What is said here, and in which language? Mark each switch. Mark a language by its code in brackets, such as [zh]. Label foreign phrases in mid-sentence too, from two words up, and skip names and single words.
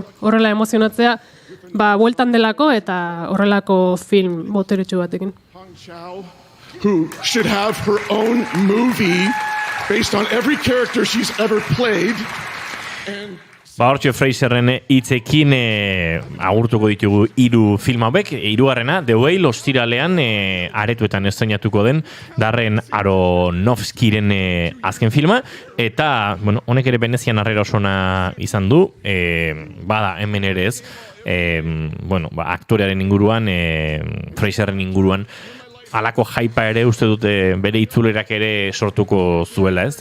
[eu] Horrela emozionatzea, bueltan delako, eta horrelako film boteretsu batekin. [en] Hong Chau, who should have her own movie based on every character she's ever played. [eu] Hortxe Fraserren hitzekin agurtuko ditugu 3 film hauek, 3. The Whale ostiralean aretuetan estreinatuko den Darren Aronofskyren azken filma, eta honek ere Venezian harrera osona izan du, bada hemen ere ez, aktorearen inguruan, Fraserren inguruan, alako jaipa ere uste dute bere itzulerak ere sortuko zuela, ez?